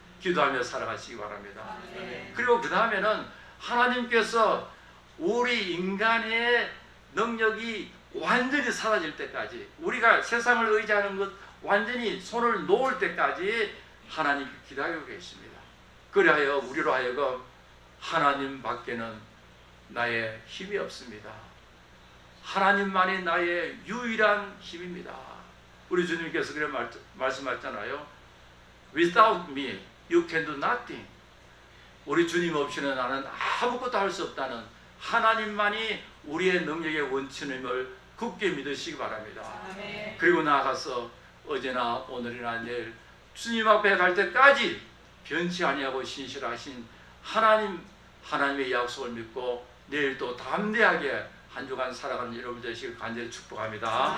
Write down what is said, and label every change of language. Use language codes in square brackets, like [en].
[ko] 기도하며 살아가시기 바랍니다. 그리고 그 다음에는 하나님께서 우리 인간의 능력이 완전히 사라질 때까지, 우리가 세상을 의지하는 것 완전히 손을 놓을 때까지 하나님께 기다리고 계십니다. 그리하여 우리로 하여금 하나님 밖에는 나의 힘이 없습니다. 하나님만이 나의 유일한 힘입니다. 우리 주님께서 그런 말씀하셨잖아요. [en] Without me, you can do nothing. [ko] 우리 주님 없이는 나는 아무것도 할 수 없다는 하나님만이 우리의 능력의 원천임을 굳게 믿으시기 바랍니다. 아멘. 그리고 나아가서 어제나 오늘이나 내일 주님 앞에 갈 때까지 변치 아니하고 신실하신 하나님의 약속을 믿고 내일도 담대하게 한 주간 살아가는 여러분 되시길 간절히 축복합니다.